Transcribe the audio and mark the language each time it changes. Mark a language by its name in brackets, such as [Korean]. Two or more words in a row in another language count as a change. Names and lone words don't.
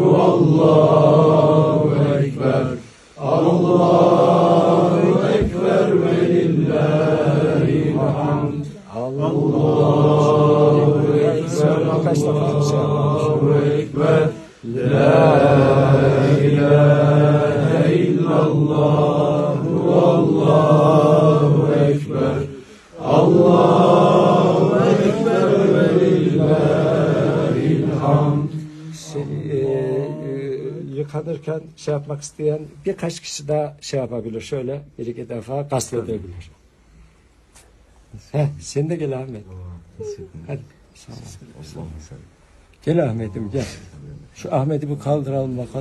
[Arabic] والله أكبر الله أكبر ولله الحمد الله أكبر لا إله إلا الله والله أكبر الله أكبر ولله الحمد. [Turkish] Yıkanırken şey yapmak isteyen birkaç kişi daha şey yapabilir. Şöyle bir iki defa gasledebilir. Sen de gel Ahmet. Hadi. Sağ ol. Gel Ahmet'im gel. Şu Ahmet'i bir kaldıralım bakalım.